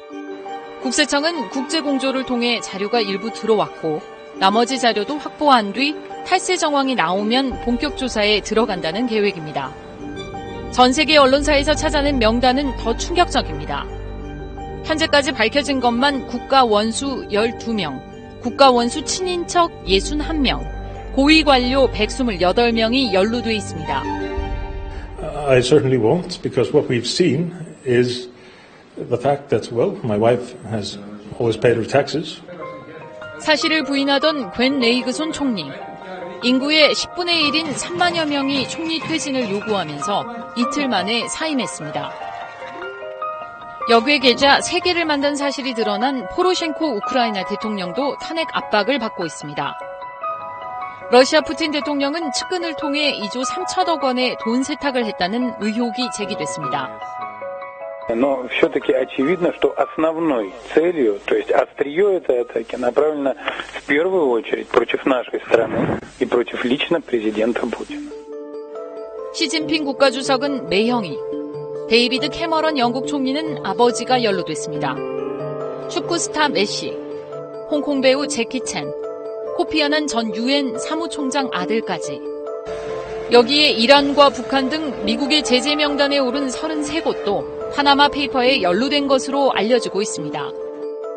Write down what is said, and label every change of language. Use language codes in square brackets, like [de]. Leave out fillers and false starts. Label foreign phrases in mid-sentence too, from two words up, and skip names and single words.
[ko] 국세청은 국제공조를 통해 자료가 일부 들어왔고 나머지 자료도 확보한 뒤 탈세 정황이 나오면 본격 조사에 들어간다는 계획입니다. 전 세계 언론사에서 찾아낸 명단은 더 충격적입니다. 현재까지 밝혀진 것만 국가 원수 12명, 국가 원수 친인척 61명, 고위 관료 128명이 연루돼 있습니다. [en] I certainly won't, because what we've seen is the fact that, well, my wife has always paid her taxes. [ko] 사실을 부인하던 괜 레이그손 총리. 인구의 10분의 1인 3만여 명이 총리 퇴진을 요구하면서 이틀 만에 사임했습니다. 역외 계좌 3개를 만든 사실이 드러난 포로셴코 우크라이나 대통령도 탄핵 압박을 받고 있습니다. 러시아 푸틴 대통령은 측근을 통해 2조 3천억 원의 돈 세탁을 했다는 의혹이 제기됐습니다. [ru] Но все-таки очевидно, что основной целью, то есть острие этой атаки направлено в первую очередь против нашей страны и против лично президента Путина. [ko] 시진핑 국가주석은 매형이, 데이비드 캐머런 영국 총리는 아버지가 연루됐습니다. 축구 스타 메시, 홍콩 배우 제키 챈, 코피 아난 전 유엔 사무총장 아들까지. 여기에 이란과 북한 등 미국의 제재 명단에 오른 33곳도 파나마 페이퍼에 연루된 것으로 알려지고 있습니다.